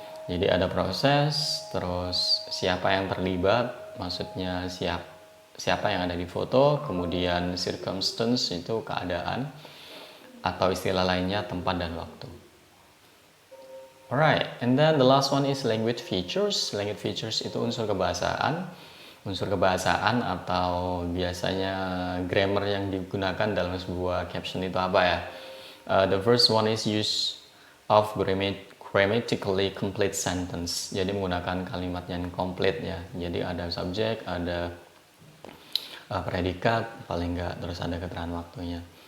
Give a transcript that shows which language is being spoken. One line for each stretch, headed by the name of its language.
Indonesian: Jadi ada proses, terus siapa yang terlibat, maksudnya siapa yang ada di foto, kemudian circumstance itu keadaan, atau istilah lainnya tempat dan waktu.
English: Alright, and then the last one is language features. Language features
Indonesian: itu unsur kebahasaan. Unsur kebahasaan atau biasanya grammar yang digunakan dalam sebuah caption itu apa ya?
English: The first one is use of grammatically complete sentence.
Indonesian: Jadi menggunakan kalimat yang komplit ya. Jadi ada subjek, ada predikat, paling enggak, terus ada keterangan waktunya.